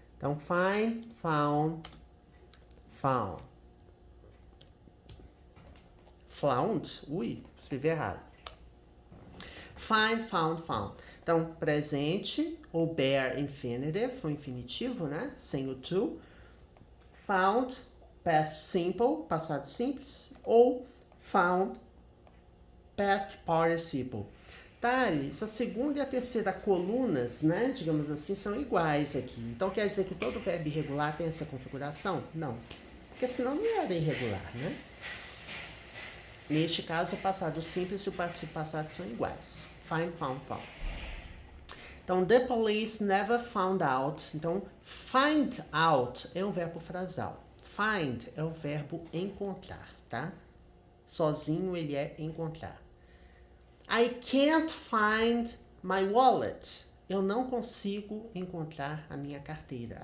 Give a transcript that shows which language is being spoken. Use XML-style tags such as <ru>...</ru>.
<pt>Então, find, found, found. Found? Ui, escrevi errado. Find, found, found. Então, presente ou bare infinitive, o infinitivo, né? Sem o to. Found, past simple, passado simples. Ou found, past participle. Thales, a segunda e a terceira colunas, né, digamos assim, são iguais aqui. Então quer dizer que todo verbo irregular tem essa configuração? Não. Porque senão não era irregular, né? Neste caso, o passado simples e o participo passado são iguais.</pt> <en>Find, found, found. Então, the police never found out.</en> <pt>Então, find out é um verbo frasal. Find é o verbo encontrar, tá? Sozinho ele é encontrar.</pt> <en>I can't find my wallet.</en> <pt>Eu não consigo encontrar a minha carteira.</pt>